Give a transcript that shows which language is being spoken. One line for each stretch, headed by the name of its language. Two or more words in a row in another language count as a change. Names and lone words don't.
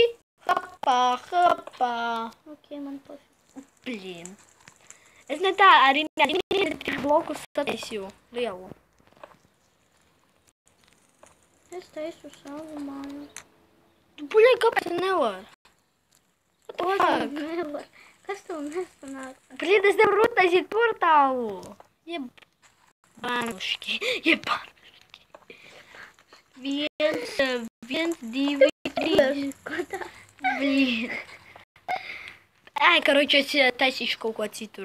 Latvian: Hopā. Ok, man pofīgi. Blīn. Es ne tā arī blokus sataisīju lielu. Es taisu savu māju. Tu buļai, kāpēc nevar?
English: What the fuck?
Latvian: Nevar. Kas tev nesanāk? Блин, es nevaru uztaisīt portālu. Jeb bānuški. Jeb bānuški. 1, 2, 3. Ko tā?
Russian: Блин. Ай, короче,
Latvian: es taisīšu kaut ko citur.